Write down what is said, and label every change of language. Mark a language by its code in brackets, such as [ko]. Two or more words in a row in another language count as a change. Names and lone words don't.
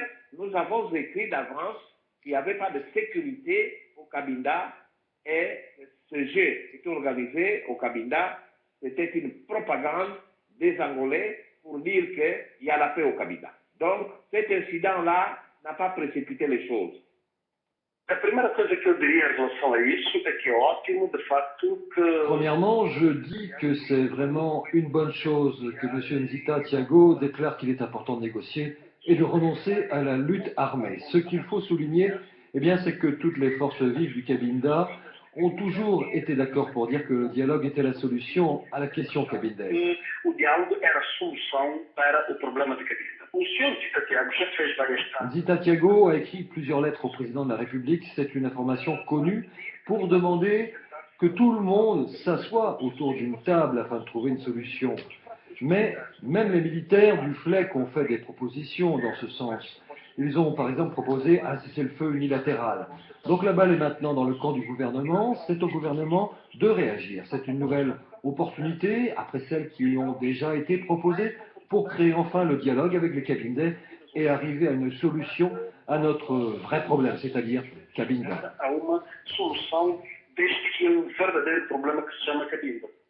[fr] Nous avons écrit d'avance qu'il n'y avait pas de sécurité au Cabinda et ce jeu qui était organisé au Cabinda, c'était une propagande des Angolais pour dire qu'il y a la paix au Cabinda. Donc, cet incident-là n'a pas précipité les choses. [pt] A primeira coisa que eu diria em relação a isso é que é ótimo, de facto, que... [fr] Premièrement, je dis que c'est vraiment une bonne chose que M. Nzita Tiago déclare qu'il est important de négocier et de renoncer à la lutte armée. Ce qu'il faut souligner, eh bien, c'est que toutes les forces vives du Cabinda ont toujours été d'accord pour dire que le dialogue était la solution à la question cabindaise. [pt] O diálogo era a solução para o problema de Cabinda. O senhor Nzita Tiago já fez várias tardes. [fr] Nzita Tiago a écrit plusieurs lettres au président de la République, c'est une information connue, pour demander que tout le monde s'assoie autour d'une table afin de trouver une solution. Mais même les militaires du FLEC ont fait des propositions dans ce sens. Ils ont par exemple proposé un cessez-le-feu unilatéral. Donc la balle est maintenant dans le camp du gouvernement, c'est au gouvernement de réagir. C'est une nouvelle opportunité, après celles qui ont déjà été proposées, pour créer enfin le dialogue avec les Kabindais et arriver à une solution à notre vrai problème, c'est-à-dire Cabinda. [pt] Há uma solução deste que é um verdadeiro problema que se chama Cabinda.